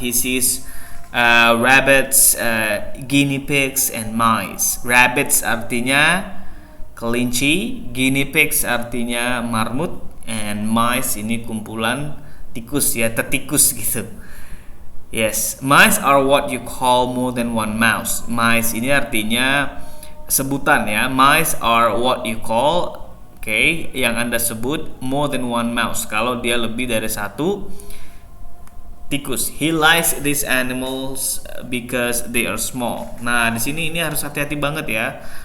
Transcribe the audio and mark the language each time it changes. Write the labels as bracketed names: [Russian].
[English] He sees rabbits, guinea pigs and mice. [Indonesian] Rabbits artinya kelinci, guinea pigs artinya marmut, and mice ini kumpulan tikus ya, tetikus gitu. [English] Yes, mice are what you call more than one mouse. Mice [Indonesian] ini artinya sebutan ya. [English] Mice are what you call, [Indonesian] yang Anda sebut [English] more than one mouse. [Indonesian] Kalau dia lebih dari satu tikus. [English] He likes these animals because they are small. [Indonesian] Nah, di sini ini harus hati-hati banget ya.